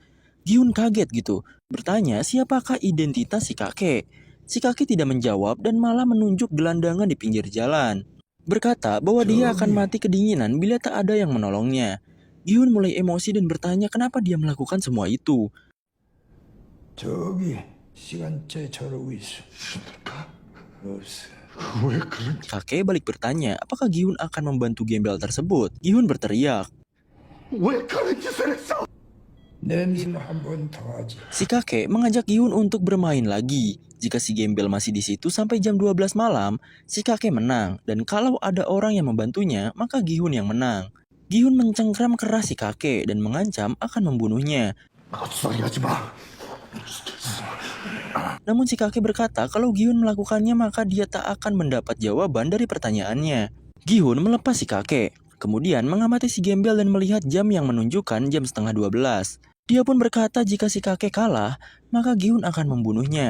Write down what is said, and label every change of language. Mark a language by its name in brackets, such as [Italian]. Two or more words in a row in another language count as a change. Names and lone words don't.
[Indonesian] Gi-hun kaget gitu, bertanya siapakah identitas si kakek. Si kakek tidak menjawab dan malah menunjuk gelandangan di pinggir jalan. Berkata bahwa dia akan mati kedinginan bila tak ada yang menolongnya. Gi-hun mulai emosi dan bertanya kenapa dia melakukan semua itu. [Korean] 저기 시간째 저러고 있어. 없어. 왜 그런? [Indonesian] Kakek balik bertanya apakah Gi-hun akan membantu gembel tersebut. Gi-hun berteriak. [Korean] 왜 그런 짓을 했어? 내는 한번 더 하지. [Indonesian] Si kakek mengajak Gi-hun untuk bermain lagi. Jika si gembel masih di situ sampai jam 12 malam, si kakek menang. Dan kalau ada orang yang membantunya, maka Gi-hun yang menang. Gi-hun mencengkram keras si kakek dan mengancam akan membunuhnya. [Korean] 헛소리 하지 마. [Indonesian] Namun si kakek berkata kalau Gi-hun melakukannya maka dia tak akan mendapat jawaban dari pertanyaannya. Gi-hun melepas si kakek. Kemudian mengamati si gembel dan melihat jam yang menunjukkan jam setengah 12. Dia pun berkata jika si kakek kalah, maka Gi-hun akan membunuhnya.